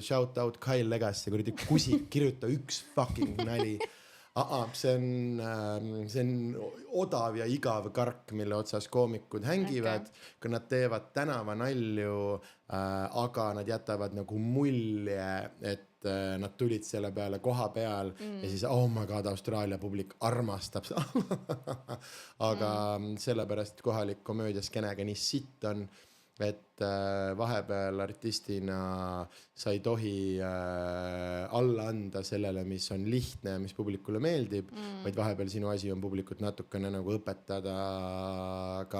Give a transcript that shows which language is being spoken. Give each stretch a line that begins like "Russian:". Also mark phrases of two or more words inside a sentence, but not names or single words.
English: Shout out Kyle Legacy,
Estonian: kuradi kusik, kirjuta üks fucking nali. See on odav ja igav kark, mille otsas koomikud hängivad, kui nad teevad tänavanalju, aga nad jätavad nagu mulje, et nad tulid selle peale koha peal ja siis
English: oh my god,
Estonian: Austraalia publik armastab aga sellepärast kohalik komöödiaskenega nii sitt on, et vahepeal artistina sa ei tohi alla anda sellele, mis on lihtne ja mis publikule meeldib, vaid vahepeal sinu asi on publikut natukene nagu õpetada ka.